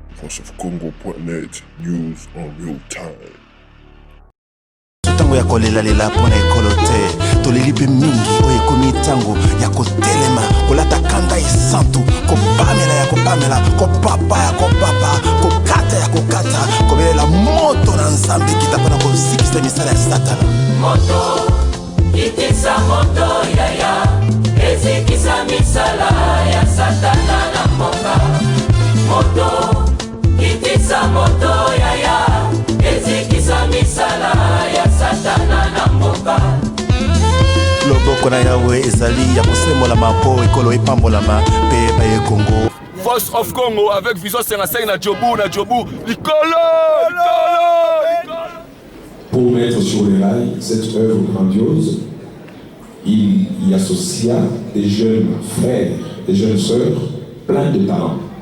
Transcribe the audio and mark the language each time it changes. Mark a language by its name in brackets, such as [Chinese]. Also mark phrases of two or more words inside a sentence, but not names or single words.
[English] voiceofcongo.net, news on real time. [Lingala] Tango ya kolela pona ekolo te toleli pe mingi oyo ekomi tango ya kotelema kolata kanda esantu kopamela ya kopamela kopapa ya kopapa kokata ya kokata kobelela moto na nzambe kita mpona kozikisa misala ya satana moto itisa moto yaya ezikisa misala ya satana na mboka moto itisa moto yaya ezikisa misala ya satana na mboka loboko na yawe ezali ya kosembola mapo ekolo epambolama pe baye Congo. Voice of Congo avec Vision 55 na Djobu Nicolo. [French] Pour mettre sur les rails cette œuvre grandiose, il y associa des jeunes frères, des jeunes sœurs, pleins de talent.